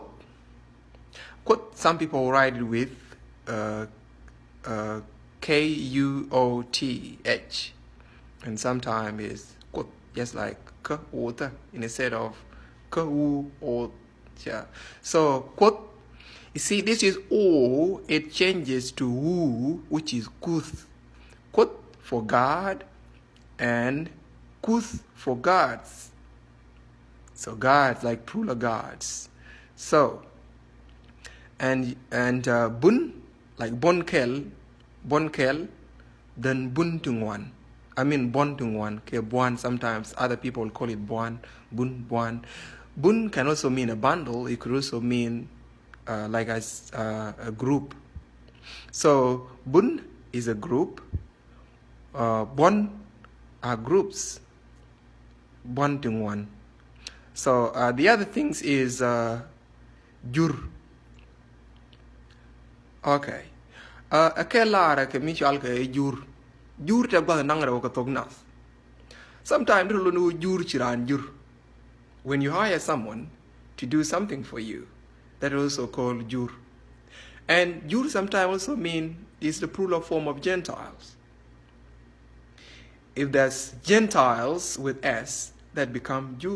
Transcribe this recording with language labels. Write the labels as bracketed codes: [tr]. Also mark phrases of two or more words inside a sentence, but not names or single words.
[en] Kut, some people write it with Kuoth, and sometimes is kut, just like Kuoth instead of Kuoth. Yeah. So kut, you see, this is O, it changes to Wu, which is kuth. Kut for God and kuth for gods. So gods, like plural gods. So and bun, like bonkel, then buntungwan. [nus] Bontungwan, ke buan, [en] sometimes other people call it buan, bun, buan. Bun can also mean a bundle. It could also mean a group. So bun is a group. Bon are groups. Bon to one. So the other things is jur. Okay. [nus] Akelara ke michal ke jur. Jur te ba nangra ka tognas. [en] Sometimes you [nus] jur chiran jur. [en] When you hire someone to do something for you, that is also called jur. And jur sometimes also mean is the plural form of Gentiles. If there's Gentiles with S, that become jur.